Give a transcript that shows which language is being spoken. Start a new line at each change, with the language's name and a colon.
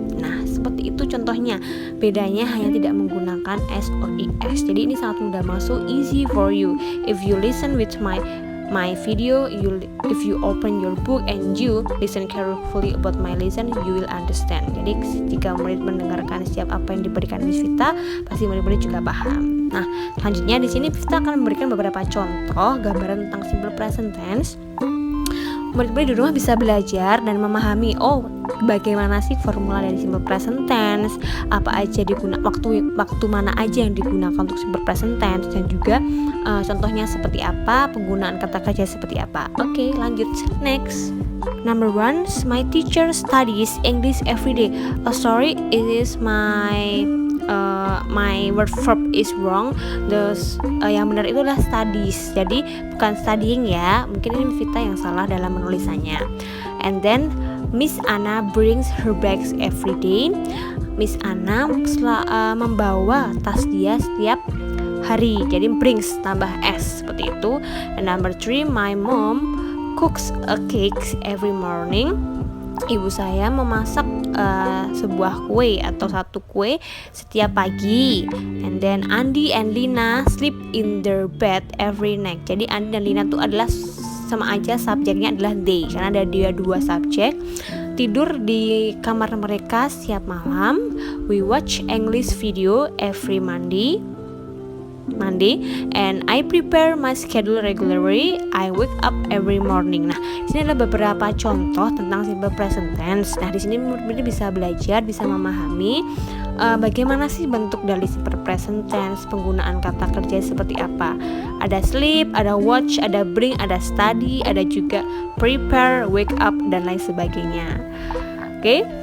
Indonesian: Nah, seperti itu contohnya. Bedanya hanya tidak menggunakan s or is. Jadi ini sangat mudah masuk,
English: easy for you if you listen with my my video, if you open your book and you listen carefully about my lesson, you will understand.
Indonesian: Jadi jika murid mendengarkan setiap apa yang diberikan Miss Vita, pasti murid-murid juga paham. Nah, selanjutnya di sini Vita akan memberikan beberapa contoh gambaran tentang simple present tense. Murid-murid di rumah bisa belajar dan memahami bagaimana sih formula dari simple present tense, apa aja waktu mana aja yang digunakan untuk simple present tense, dan juga contohnya seperti apa, penggunaan kata kerja seperti apa. Oke, lanjut. Next.
English: Number 1, my teacher studies English every day. Sorry, it is my word verb is wrong.
Indonesian: Yang benar itu adalah studies, jadi bukan studying ya. Mungkin ini Vita yang salah dalam menulisannya.
English: And then Miss Anna brings her bags every day.
Indonesian: Miss Anna membawa tas dia setiap hari, jadi brings tambah s seperti itu.
English: And number 3, my mom cooks a cake every morning.
Indonesian: Ibu saya memasak sebuah kue atau satu kue setiap pagi.
English: And then Andi and Lina sleep in their bed every night.
Indonesian: Jadi Andi dan Lina itu adalah sama aja, subjeknya adalah they, karena ada dia dua subjek. Tidur di kamar mereka setiap malam.
English: We watch English video every Monday, and I prepare my schedule regularly. I wake up every morning.
Indonesian: Nah, di sini adalah beberapa contoh tentang simple present tense. Nah, di sini murid-murid bisa belajar, bisa memahami bagaimana sih bentuk dari simple present tense, penggunaan kata kerja seperti apa. Ada sleep, ada watch, ada bring, ada study, ada juga prepare, wake up, dan lain sebagainya. Oke.